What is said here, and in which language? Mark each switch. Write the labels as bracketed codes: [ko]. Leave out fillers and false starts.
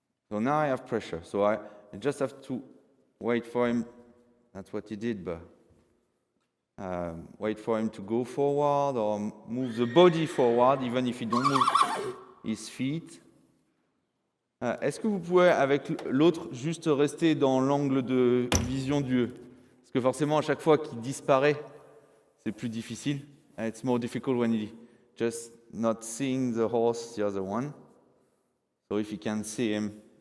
[en] So now I have pressure. So I just have to wait for him. That's what he did, but wait for him to go forward or move the body forward, even if he don't move his feet. [fr] Est-ce que vous pouvez, avec l'autre, juste rester dans l'angle de vision du... Parce que forcément, à chaque fois qu'il disparaît, c'est plus difficile. [en] It's more difficult when he just not seeing the horse, the other one. So if you can see him.